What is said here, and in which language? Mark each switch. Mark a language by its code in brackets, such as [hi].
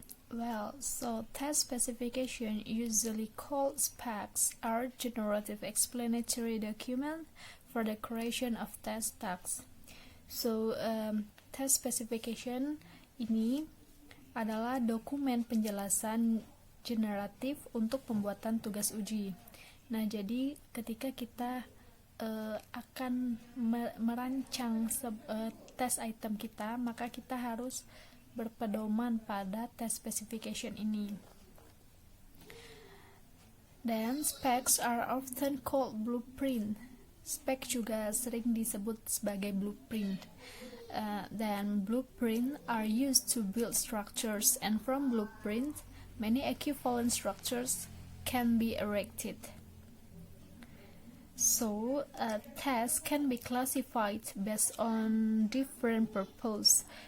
[en] Well, so task specification, usually called specs, are generative explanatory document for the creation of task tasks. [id] So, task specification ini adalah dokumen penjelasan generatif untuk pembuatan tugas uji. Nah, jadi ketika kita akan merancang test item kita, maka kita harus berpedoman pada test specification ini. [en] Then specs are often called blueprint. [id] Spek juga sering disebut sebagai blueprint. [en] Then blueprint are used to build structures, and from blueprint, many equivalent structures can be erected. So, tasks can be classified based on different purpose.